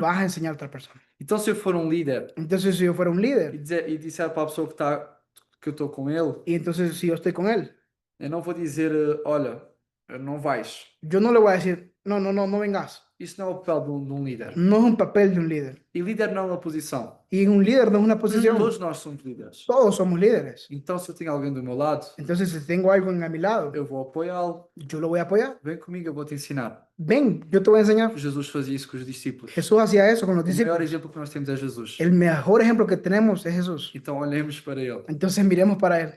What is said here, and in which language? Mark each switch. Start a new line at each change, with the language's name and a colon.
Spanish: vas a enseñar a otra persona.
Portuguese: Então, se eu for líder
Spanish: Entonces, si yo fuera un líder
Portuguese: e disser para a pessoa que eu estou com ele,
Spanish: y entonces si yo estoy con él,
Portuguese: eu não vou dizer, olha, não vais.
Spanish: yo no le voy a decir, no vengas.
Portuguese: Isso não é o papel de líder.
Spanish: No es un papel de un líder.
Portuguese: E líder não é uma posição.
Spanish: Y un líder no es una posición.
Portuguese: Todos nós somos líderes.
Spanish: Todos somos líderes.
Portuguese: Então, se eu tenho alguém do meu lado,
Spanish: Entonces, si tengo algo a mi lado,
Portuguese: eu vou apoiá-lo.
Spanish: yo lo voy a apoyar.
Portuguese: Vem comigo, eu vou te ensinar.
Spanish: Ven, yo te voy a enseñar.
Portuguese: Jesus fazia isso com os discípulos.
Spanish: Jesús hacía eso con los
Portuguese: O maior
Spanish: discípulos.
Portuguese: exemplo que nós temos é Jesus.
Spanish: El mejor ejemplo que tenemos es Jesús.
Portuguese: Então, olhemos para ele
Spanish: Entonces, miremos para él